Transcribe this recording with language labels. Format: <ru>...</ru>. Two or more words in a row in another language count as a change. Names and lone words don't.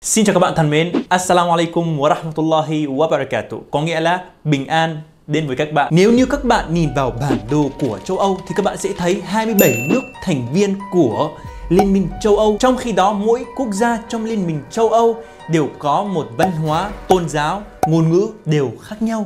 <vi>Xin chào các bạn thân mến,</vi> <ar>السلام عليكم ورحمة الله وبركاته,</ar> <vi>có nghĩa là bình an đến với các bạn. Nếu như các bạn nhìn vào bản đồ của châu Âu thì các bạn sẽ thấy 27 nước thành viên của Liên minh châu Âu. Trong khi đó mỗi quốc gia trong Liên minh châu Âu đều có một văn hóa, tôn giáo, ngôn ngữ đều khác nhau.</vi>